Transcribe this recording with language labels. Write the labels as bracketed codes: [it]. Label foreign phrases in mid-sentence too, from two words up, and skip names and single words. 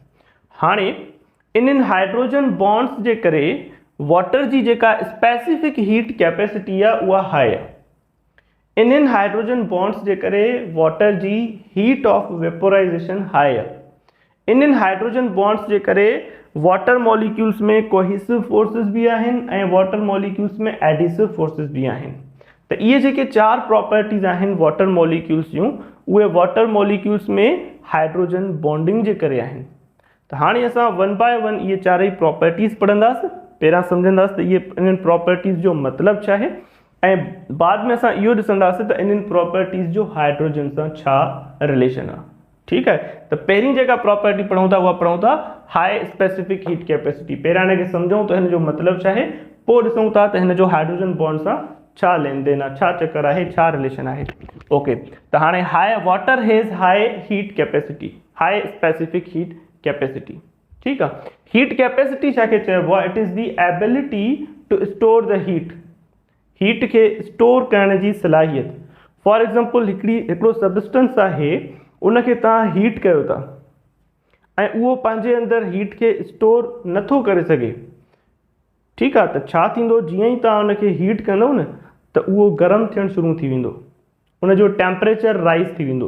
[sd] हाणे इन्हनि [en] hydrogen bonds [sd] जे करे वाटर जी जेका [en] specific heat capacity [sd] आहे उहा हाई आहे। इन्हनि [en] hydrogen bonds [sd] जे करे वाटर जी [en] heat of vaporization high [sd] आहे। इन्हनि [en] hydrogen bonds [sd] जे करे [en] water molecules [sd] में [en] cohesive forces [sd] भी आहिनि ऐं [en] water molecules [sd] में [en] adhesive forces [sd] भी आहिनि। त इहे जेके चार प्रॉपर्टीज़ आहिनि [en] water molecules [sd] जूं, उहे [en] water molecules [sd] में [en] hydrogen bonding [sd] जे करे आहिनि। त हाणे असां [en] one by one [sd] इहे चारई प्रॉपर्टीज़ पढ़ंदासीं। पहिरां सम्झंदासीं त इहे इन्हनि प्रॉपर्टीज़ जो मतिलबु छा आहे, ऐं बाद में असां इहो ॾिसंदासीं त इन्हनि प्रॉपर्टीज़ जो हाइड्रोजन सां छा रिलेशन आहे। ठीकु आहे, त पहिरीं जेका प्रॉपर्टी पढ़ूं था उहा पढ़ूं था [en] high specific heat capacity. [sd] पहिरां हिनखे सम्झूं त हिन जो मतिलबु छा आहे, पोइ ॾिसूं था त हिन जो [en] hydrogen bond [sd] सां छा लेन देन आहे, छा चक्कर आहे, छा रिलेशन आहे। [en] ओके, [sd] त हाणे [en] high water has high heat capacity, high specific heat capacity. [sd] ठीकु आहे, [en] heat capacity [sd] छाखे चइबो आहे, [en] it is the ability to store the heat, [sd] हीट खे स्टोर करण जी सलाहियत। [en] for example [sd] हिकिड़ो सबस्टेंस आहे, उनखे तव्हां हीट कयो था ऐं उहो पंहिंजे अंदरि हीट खे स्टोर नथो करे सघे। ठीकु आहे, त छा थींदो, जीअं ई तव्हां उनखे हीट कंदव न त उहो गरम थियणु शुरू थी वेंदो, उनजो टेम्परेचर राइज़ थी वेंदो।